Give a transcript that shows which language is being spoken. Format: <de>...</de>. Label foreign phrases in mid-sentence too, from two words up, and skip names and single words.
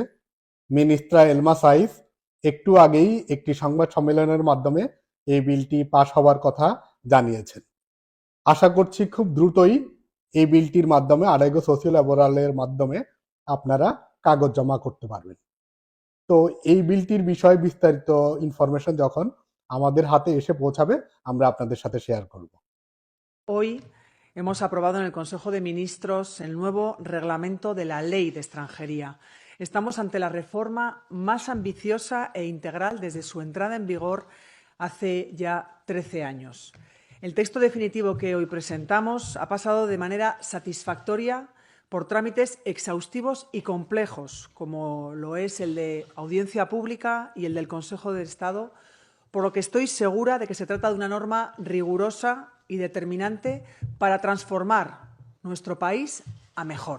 <bn>মিনিস্ট্রা এলমা সাইফ একটু আগেই একটি সংবাদ সম্মেলনের মাধ্যমে এই বিলটি পাশ হওয়ার কথা জানিয়েছেন। আশা করছি খুব দ্রুতই এই বিলটির মাধ্যমে</bn> <es>arraigo sociolaboral</es> <bn>মাধ্যমে আপনারা কাগজ জমা করতে পারবেন। তো এই বিলটির বিষয়ে বিস্তারিত ইনফরমেশন যখন আমাদের হাতে এসে পৌঁছাবে আমরা আপনাদের সাথে শেয়ার করব।</bn> <es>Hoy hemos aprobado en el Consejo de Ministros el nuevo reglamento de la Ley de Extranjería. Estamos ante la reforma más ambiciosa e integral desde su entrada en vigor hace ya 13 años. El texto definitivo que hoy presentamos ha pasado de manera satisfactoria por trámites exhaustivos y complejos, como lo es el de audiencia pública y el del Consejo de Estado, por lo que estoy segura de que se trata de una norma rigurosa y determinante para transformar nuestro país a mejor.</es>